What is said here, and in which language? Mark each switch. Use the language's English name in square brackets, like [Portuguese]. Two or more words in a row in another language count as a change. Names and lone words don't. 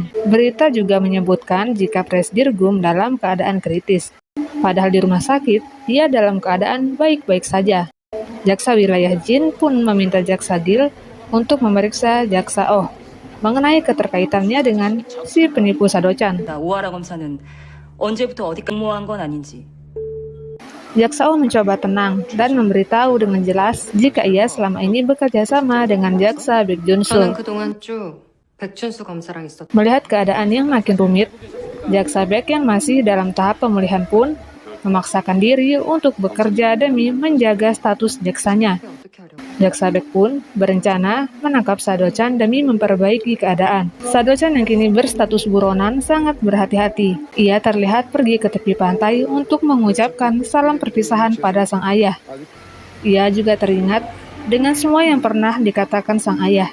[Indonesian] Berita juga menyebutkan jika Presidir Gum dalam keadaan kritis. Padahal di rumah sakit, ia dalam keadaan baik-baik saja. Jaksa wilayah Jin pun meminta Jaksa Gil untuk memeriksa Jaksa Oh mengenai keterkaitannya dengan si penipu Sadochan. [Korean] 오하라 검사는 언제부터 어디 근무한 건 아닌지. [Indonesian] Jaksa Oh mencoba tenang dan memberitahu dengan jelas jika ia selama ini bekerja sama dengan Jaksa Baek Junsul. [Korean] 그동안 쭉 백준수 검사랑 있었다. [Indonesian] Melihat keadaan yang makin rumit, Jaksa Baek yang masih dalam tahap pemulihan pun memaksakan diri untuk bekerja demi menjaga status jaksanya. [Korean] 어떻게 하려고? [Indonesian] Jaksa Baek pun berencana menangkap Sadochan demi memperbaiki keadaan. Sadochan yang kini berstatus buronan sangat berhati-hati. Ia terlihat pergi ke tepi pantai untuk mengucapkan salam perpisahan pada sang ayah. Ia juga teringat dengan semua yang pernah dikatakan sang ayah.